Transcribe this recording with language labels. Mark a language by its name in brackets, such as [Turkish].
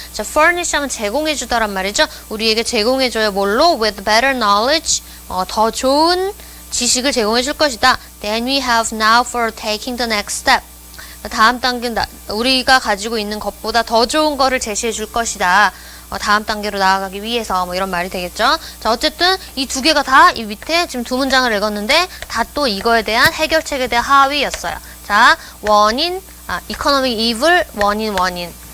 [Korean] 자, furnish 하면 제공해주다란 말이죠. 우리에게 제공해줘요. 뭘로? [English] with better knowledge, [Korean] 더 좋은 지식을 제공해줄 것이다. [English] than we have now for taking the next step. [Korean] 다음 단계 우리가 가지고 있는 것보다 더 좋은 거를 제시해줄 것이다. 다음 단계로 나아가기 위해서 뭐 이런 말이 되겠죠. 자, 어쨌든 이 두 개가 다 이 밑에 지금 두 문장을 읽었는데 다 또 이거에 대한 해결책에 대한 하위였어요. 자, 원인, economic evil, 원인.